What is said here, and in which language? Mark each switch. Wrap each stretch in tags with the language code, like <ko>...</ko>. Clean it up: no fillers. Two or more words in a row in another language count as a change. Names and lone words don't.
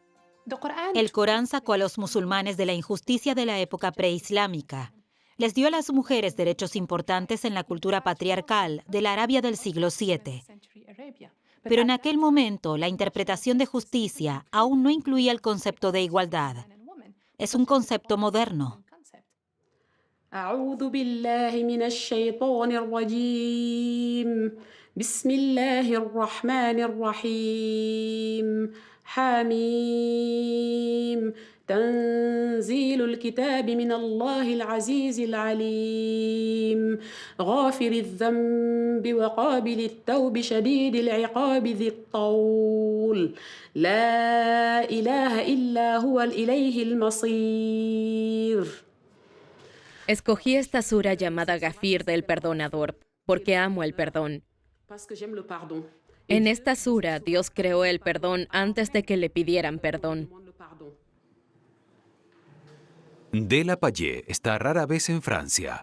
<es>El Corán sacó a los musulmanes de la injusticia de la época preislámica. Les dio a las mujeres derechos importantes en la cultura patriarcal de la Arabia del siglo VII. Pero en aquel momento, la interpretación de justicia aún no incluía el concepto de igualdad. Es un concepto moderno.</es> <ar>أعوذ بالله من الشيطان الرجيم بسم الله الرحمن الرحيم حميم تنزيل الكتاب من الله العزيز العليم غافر الذنب وقابل التوب شديد العقاب ذي الطول لا إله إلا هو إليه المصير.</ar> <es>Escogí esta sura llamada Gafir del Perdonador, porque amo el perdón. En esta sura, Dios creó el perdón antes de que le pidieran perdón. Della Payet está rara vez en Francia.</es>